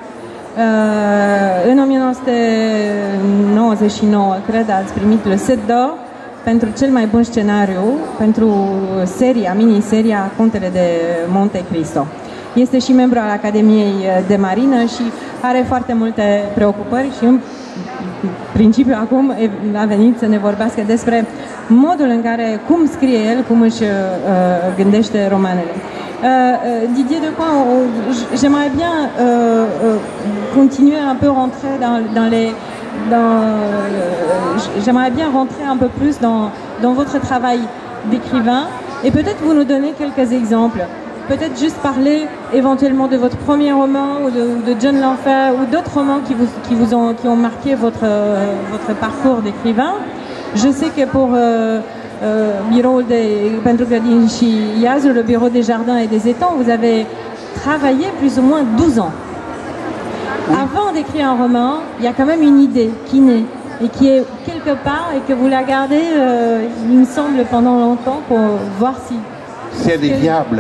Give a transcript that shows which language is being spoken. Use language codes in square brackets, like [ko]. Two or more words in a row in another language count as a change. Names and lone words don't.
[ro] În 1999, cred, ați primit Le Set d'Or pentru cel mai bun scenariu pentru miniseria Contele de Monte Cristo. Este și membru al Academiei de Marină și are foarte multe preocupări și în principiu acum a venit să ne vorbească despre modul în care, cum scrie el, cum își gândește romanele. [fr] Didier Decoing, j'aimerais bien continuer un peu rentrer j'aimerais bien rentrer un peu plus dans votre travail d'écrivain et peut-être vous nous donner quelques exemples. Peut-être juste parler éventuellement de votre premier roman ou de John l'Enfer ou d'autres romans qui ont marqué votre parcours d'écrivain. Je sais que pour [ro] pentru că din și Iazul, [fr] le Bureau des Jardins et des Étangs, vous avez travaillé plus ou moins 12 ans. Oui. Avant d'écrire un roman, il y a quand même une idée qui naît. et qui est quelque part et que vous la gardez, il me semble, pendant longtemps pour voir si... Si elle est viable,